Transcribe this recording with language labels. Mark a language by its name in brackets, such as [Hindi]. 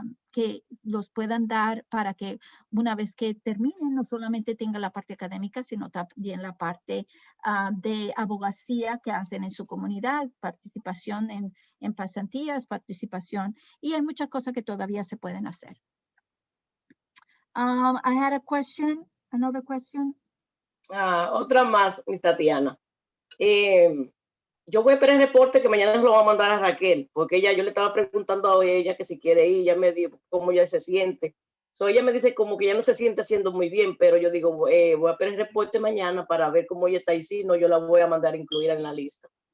[Spanish] que los puedan dar para que una vez que terminen no solamente tenga la parte académica, sino también la parte de abogacía que hacen en su comunidad, participación en pasantías, participación, y hay muchas cosas que todavía se pueden hacer. [English] I had a question, another question. [Spanish] Otra más, mi Tatiana. Yo voy a esperar el reporte que mañana lo va a mandar a Raquel, porque yo le estaba preguntando a ella que si quiere ir, ella me dijo cómo ella se siente. Ella me dice como que ya no se siente haciendo muy bien, pero yo digo, voy a esperar el reporte mañana para ver cómo ella está, y si no, yo la voy a mandar a incluir en la lista.